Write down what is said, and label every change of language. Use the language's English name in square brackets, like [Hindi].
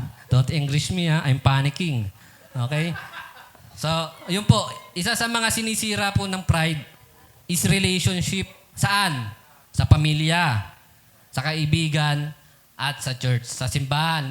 [English] Don't English me, I'm panicking. Okay? [Filipino] So, yun po, isa sa mga sinisira po ng pride [English] is relationship. [Filipino] Saan? Sa pamilya, sa kaibigan, at sa church, sa simbahan.